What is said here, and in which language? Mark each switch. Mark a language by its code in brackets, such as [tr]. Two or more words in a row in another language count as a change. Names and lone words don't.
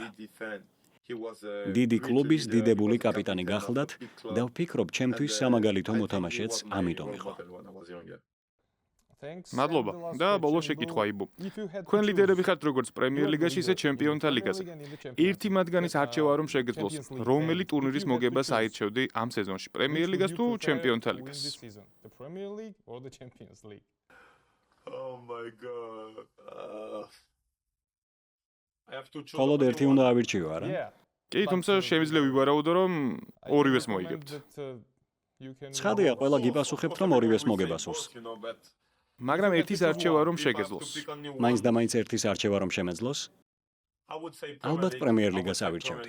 [ka] დიდი კლუბის დიდებული კაპიტანი გახლდათ და ვფიქრობ, ჩემთვის სამაგალითო მოთამაშეც ამიტომ იყო. მადლობა და ბოლო შეკითხვა იბო. თქვენ ლიდერები ხართ როგორც პრემიერ ლიგაში, ისე ჩემპიონთა ლიგაზე. ერთი მათგანის არჩევა რომ შეგეძლოს, რომელი ტურნირის მოგებას აირჩევდი ამ სეზონში, პრემიერ ლიგას თუ ჩემპიონთა ლიგას? [en] Oh my god. [ka] მხოლოდ ერთი უნდა ავირჩიო, არა? კი, თუმცა შემიძლია ვივარაუდო, რომ ორივეს მოიგებთ. ცხადია, ყველა გიპასუხებთ, რომ ორივეს მოგებასურს. მაგრამ ერთის არჩევა რომ შეგეძლოს. მაინც და მაინც ერთის არჩევა რომ შემეძლოს? ალბათ პრემიერ ლიგას ავირჩევდი.